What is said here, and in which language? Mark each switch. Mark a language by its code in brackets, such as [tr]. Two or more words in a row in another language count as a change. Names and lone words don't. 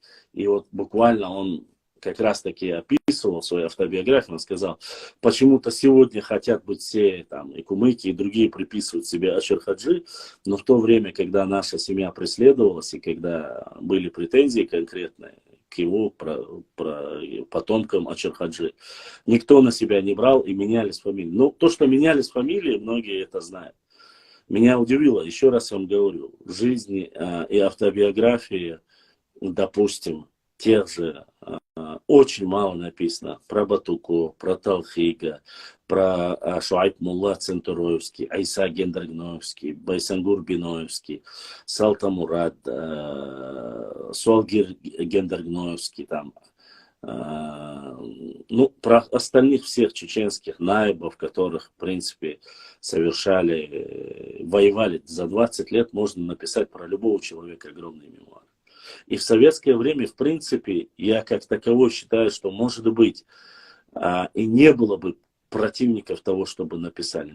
[ru] И вот буквально он как раз таки описывал в своей автобиографии, он сказал, почему-то сегодня хотят быть все, там, и кумыки, и другие приписывают себе Ачархаджи, но в то время, когда наша семья преследовалась, и когда были претензии конкретные к его потомкам Ачархаджи, никто на себя не брал и менялись фамилии. Но то, что менялись фамилии, многие это знают. Меня удивило, еще раз вам говорю, в жизни и автобиографии, допустим, тех же, очень мало написано про Батуку, про Талхига, про Шуайб Мулла Центуроевский, Айса Гендергноевский, Байсангур Биноевский, Салтамурад, Суалгир Гендергноевский, там, ну, про остальных всех чеченских наибов, которых, в принципе, совершали, воевали за 20 лет, можно написать про любого человека огромные мемуары. И в советское время, в принципе, я как таковой считаю, что, может быть, и не было бы противников того, чтобы написали.